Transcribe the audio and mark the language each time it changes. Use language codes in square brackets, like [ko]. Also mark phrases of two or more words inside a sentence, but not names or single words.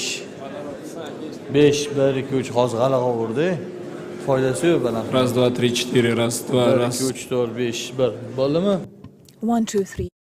[uz] Besh, bir, ikki, uch. Hozir g'alag'a urdi. Foydasi yo'q baland. [ru] Раз, два, три, четыре, раз, два, [uz] Bir, [ru] раз. [uz] ikki, uch, to'rt, besh. Bir. Bo'ldimi? 1, 2, 3.